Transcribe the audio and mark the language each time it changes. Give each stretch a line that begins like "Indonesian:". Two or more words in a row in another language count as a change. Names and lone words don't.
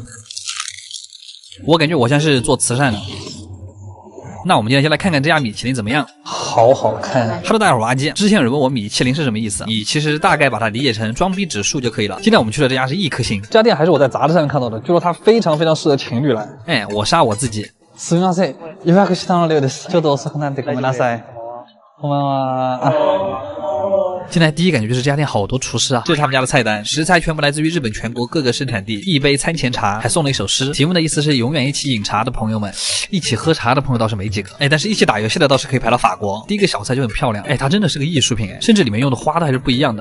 Chinese: 我感觉我像是做慈善的。那我们今天先来看看这家米其林怎么样。好好看。 Hello， 大家好，我是阿基。之前有人问我米其林是什么意思，你其实大概把它理解成装逼指数就可以了。今天我们去的这家是1颗星，这家店还是我在杂志上面看到的，据说它非常非常适合情侣来。我杀我自己。
Japanese: すみません、予約したの量です。ちょっと遅くなってごめんなさい。こんばんは。
Chinese: 进来第一感觉就是这家店好多厨师啊，这是他们家的菜单，食材全部来自于日本全国各个生产地，一杯餐前茶，还送了一首诗，题目的意思是永远一起饮茶的朋友们，一起喝茶的朋友倒是没几个，但是一起打游戏的倒是可以排到法国。第一个小菜就很漂亮，它真的是个艺术品，甚至里面用的花都还是不一样的。